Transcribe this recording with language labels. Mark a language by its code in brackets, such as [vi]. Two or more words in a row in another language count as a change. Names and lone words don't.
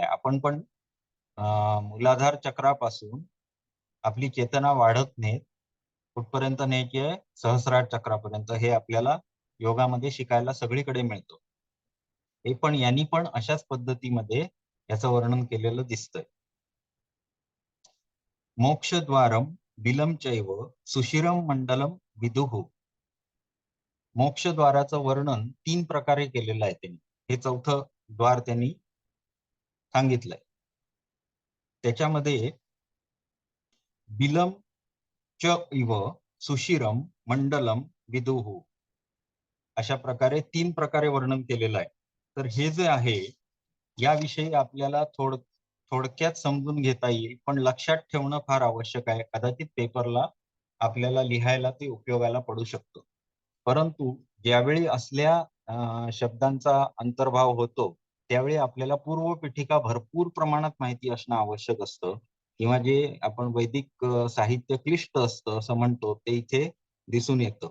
[mr] आपण पण मूलाधार चक्रापासून आपली चेतना वाढत नेत कुठपर्यंत न्यायची आहे? सहस्रार चक्रापर्यंत. हे आपल्याला योगामध्ये शिकायला सगळीकडे मिळतं. हे पण यांनी पण अशाच पद्धतीमध्ये याचं वर्णन केलेलं दिसतंय. [sa] मोक्षद्वारम बिलम चैव सुशिरम मंडलम विदुः. [mr] मोक्षद्वाराचं वर्णन 3 प्रकारे केलेलं आहे त्यांनी. हे चौथं द्वार त्यांनी सांगितलंय. त्याच्यामध्ये [sa] बिलम च इव सुशिरम मंडलम विदुः [mr] अशा प्रकारे 3 प्रकारे वर्णन केलेलं आहे. तर हे जे आहे याविषयी आपल्याला थोडक्यात समजून घेता येईल, पण लक्षात ठेवणं फार आवश्यक आहे. कदाचित पेपरला आपल्याला लिहायला ते उपयोगाला पडू शकतं. परंतु ज्यावेळी असल्या शब्दांचा अंतर्भाव होतो, त्यावेळी आपल्याला पूर्वपीठिका भरपूर प्रमाणात माहिती असणं आवश्यक असतं किंवा जे आपण वैदिक साहित्य क्लिष्ट असतं असं म्हणतो, ते इथे दिसून येतं.